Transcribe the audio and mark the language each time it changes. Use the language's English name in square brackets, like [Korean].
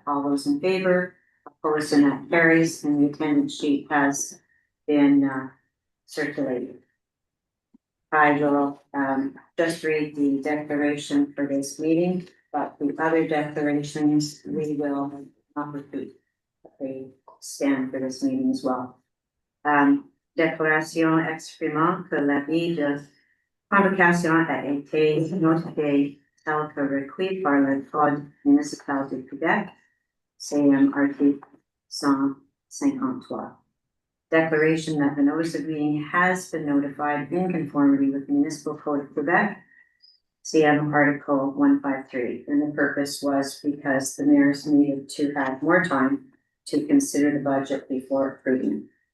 [English] All those in favor? Opposed, and that carries, and the attendance sheet has been circulated. I will just read the declaration for this meeting, but the other declarations we will not repeat. They stand for this meeting as well. [French] Déclaration exprimant que l'avis de convocation a été notifié tel que requis par le Code municipal du Québec, CM article 153. [English] Declaration that the notice of meeting has been notified in conformity with the Municipal Code of Quebec, CM article 153. And the purpose was because the mayors needed to have more time to consider the budget before approving.